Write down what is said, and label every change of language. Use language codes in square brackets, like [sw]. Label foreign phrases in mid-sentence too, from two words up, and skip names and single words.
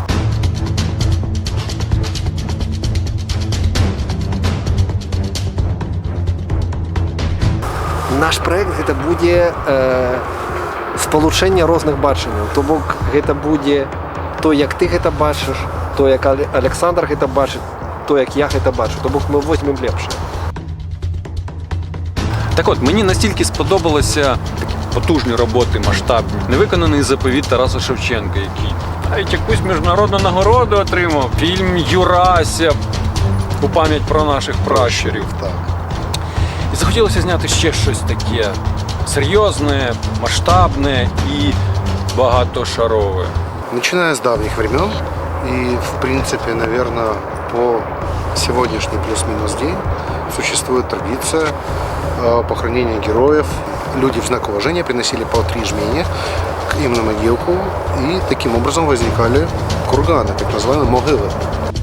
[be] Наш проект гэта будзе спалучэнне розных бачанняў. То бок гэта будзе то, як ты гэта бачыш, то, як Александр гэта бачыць, то, як я гэта бачу. То бок мы возьмем лепшае. [uk] Так от, мені настільки сподобалися такі потужні роботи, масштабні, невиконаний заповіт Тараса Шевченка, який навіть якусь міжнародну нагороду отримав. Фільм «Юрася» у пам'ять про наших пращурів. Так. І захотілося зняти ще щось таке серйозне, масштабне і багатошарове. [ru] Начиная с давних времен и, в принципе, наверное, по сегодняшний плюс-минус день существует традиция похоронения героев. Люди в знак уважения приносили по 3 жмени им на могилку, и таким образом возникали курганы, так называемые могилы.